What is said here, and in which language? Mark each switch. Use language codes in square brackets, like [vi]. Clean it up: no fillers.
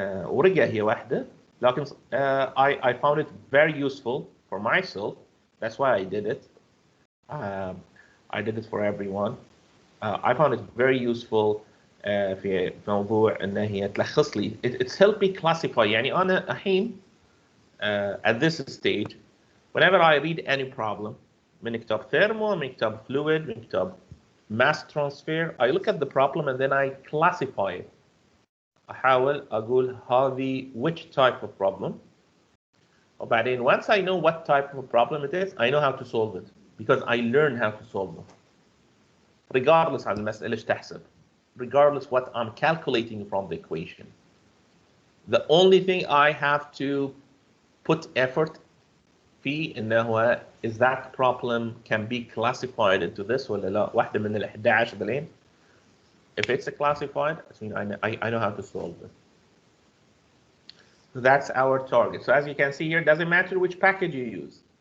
[ar] ورقة هي واحدة, لكن [en] I found it very useful for myself. That's why I did it. I did it for everyone. I found it very useful [ar] في موضوع إن هي تلخص لي. [en] It's helped me classify. [ar] يعني أنا الحين [en] at this stage, whenever I read any problem, من كتاب thermo, من كتاب fluid, من كتاب mass transfer, I look at the problem and then I classify it. [ar] أحاول أقول هذه [en] which type of problem. وبعدين once I know what type of problem it is, I know how to solve it because I learn how to solve it. [ar] Regardless عن المسألة إيش تحسب. [en] Regardless what I'm calculating from the equation. The only thing I have to put effort [ar] في إنه هو [en] is that problem can be classified into this [ar] ولا لا واحدة من ال 11 دلين. [en] If it's classified, I know how to solve it. So that's our target. So as you can see here, it doesn't matter which package you use.